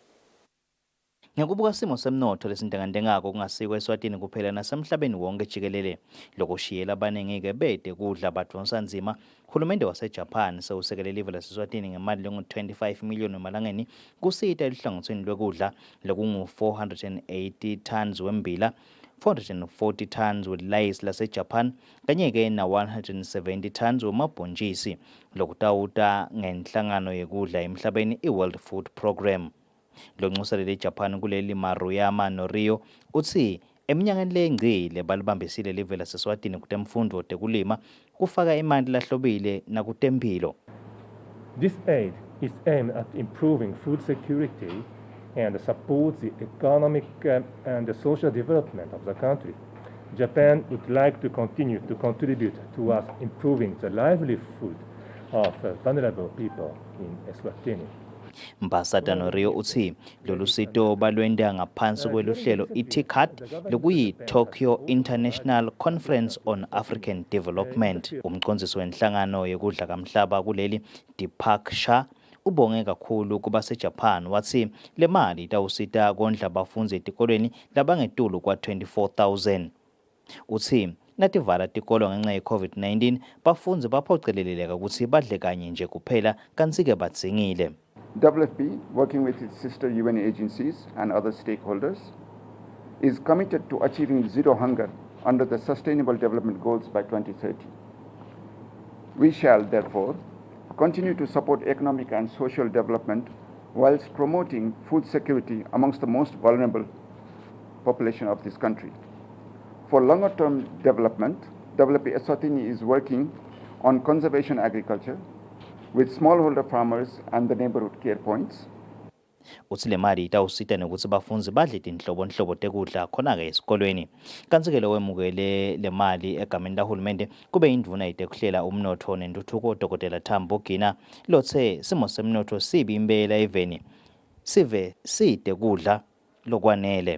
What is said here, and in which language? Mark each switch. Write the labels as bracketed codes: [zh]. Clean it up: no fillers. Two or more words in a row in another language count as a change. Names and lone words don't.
[ss] Ngekubuka simo semnotho lesintengantengako kungasikwa eSwatini kuphela nasemhlabeni wonke jikelele lokushiyela abaningi-ke bede kudla badonsa nzima uhulumende waseJapan sewusekele live laseSwatini ngemali lengu-25 million emalangeni kusita elihlangothweni lwekudla lokungu-480 tons wembila 440 tons welayisi laseJapan kanye-ke na-170 tons wemabhontshisi lokutawuta ngenhlangano yekudla emhlabeni i-World Food Program. Lonxuselele eJapan kuleli Maruyama noRio uthi eminyakeni lengcile balibambisile live laseSwatini kutemfundo tekulima kufaka imali lahlobile nakutempilo. [en] This aid is aimed at improving food security and supports the economic and the social development of the country. Japan would like to continue to contribute towards improving the livelihood of vulnerable people in Eswatini. [ss] Mbasada Norio uthi lolu sito balwenda ngaphansi kweluhlelo iTICAD lokuyi Tokyo International Conference on African Development. Umcondzisi wenhlangano yekudla kamhlaba kuleli Deepak Shah ubonge kakhulu kuba seJapan wathi le mali itawusita kondla abafundzi etikolweni labangetulu kwa 24,000. Uthi nativala tikolo ngenxa ye-COVID-19 bafundzi baphoceleleka ukuthi badle kanye nje kuphela kanti-ke badzingile. [en] WFP, working with its sister UN agencies and other stakeholders, is committed to achieving zero hunger under the Sustainable Development Goals by 2030. We shall, therefore, continue to support economic and social development whilst promoting food security amongst the most vulnerable population of this country. For longer-term development, WFP Eswatini is working on conservation agriculture with smallholder farmers and the neighborhood care points. [ss] Uthi le mali itawusita nokuthi bafundzi badle tinhlobonhlobo tekudla khona-ke esikolweni. Kanti-ke lo wemukele le mali egameni lahulumende kube indvuna yetekuhlela umnotho nentuthuko Dr. Tambo Gina lotse simo semnotho sibi impela eveni sive side kudla lokwanele.